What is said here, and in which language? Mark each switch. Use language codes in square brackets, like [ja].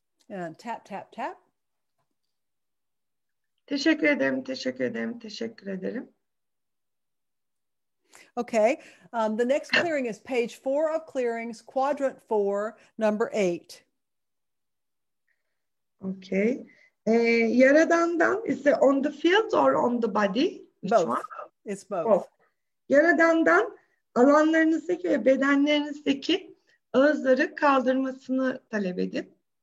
[en] And tap, tap, tap. [tr] Teşekkür ederim, teşekkür ederim, teşekkür ederim. [en] Okay, the next clearing is page 4 of clearings, quadrant 4, number 8. Okay. [tr] Yaradandan, [en] is it on the field or on the body? Which Both. one? It's both. Both. [tr] Yaradandan alanlarınızdaki ve bedenlerinizdeki ağızları kaldırmasını talep edin.